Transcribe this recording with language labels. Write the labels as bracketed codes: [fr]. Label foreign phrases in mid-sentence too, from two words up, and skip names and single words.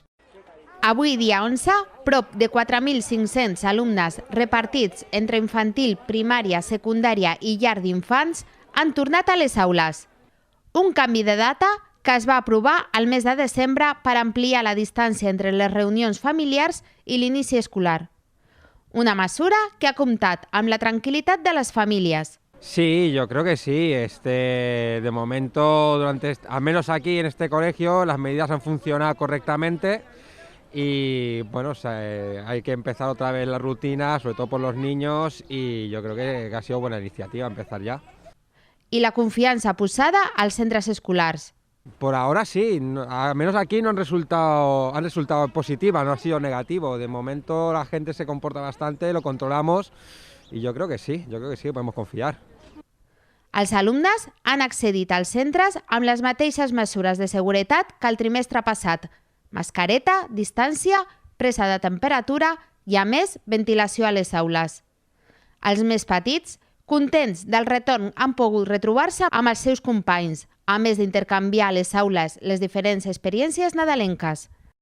[ca] Avui, dia 11, prop de 4.500 alumnes repartits entre infantil, primària, secundària i llar d'infants han tornat a les aules. Un canvi de data que es va aprovar al mes de desembre per ampliar la distància entre les reunions familiars i l'inici escolar. Una mesura que ha comptat amb la tranquil·litat de les famílies. [es] Sí, yo creo que sí. De momento, al menos aquí en este colegio, las medidas han funcionado correctamente y bueno, hay que empezar otra vez la rutina, sobre todo por los niños, y yo creo que ha sido buena iniciativa empezar ya. [ca] I la confiança posada als centres escolars. [es] Por ahora sí, al menos aquí han resultado positivas, no ha sido negativo. De momento la gente se comporta bastante, lo controlamos y yo creo que sí, podemos confiar. [ca] Els alumnes han accedit als centres amb les mateixes mesures de seguretat que el trimestre passat. Mascareta, distància, presa de temperatura i, a més, ventilació a les aules. Els més petits, contents del retorn, han pogut retrobar-se amb els seus companys, a més d'intercanviar a les aules les diferents experiències nadalenques.